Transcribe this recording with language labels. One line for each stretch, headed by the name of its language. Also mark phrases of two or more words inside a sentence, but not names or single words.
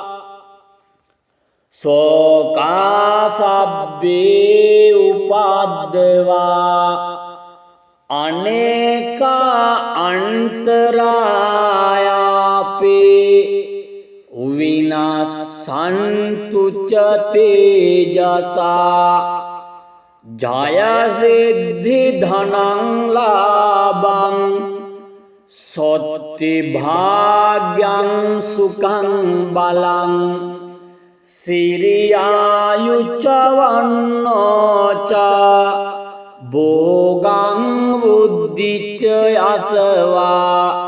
Pali: සෝකා සබ්බේ උපද්දවා අනේකා අන්තරායාපේ විනාසන්තු ච තේජසා ජය සිද්ධි ධනං ලාභං සොත්ති භාග්‍යං සුඛං බලං සිරියායුච්ච වන්නෝච භෝගං බුද්ධිච්ච යසවා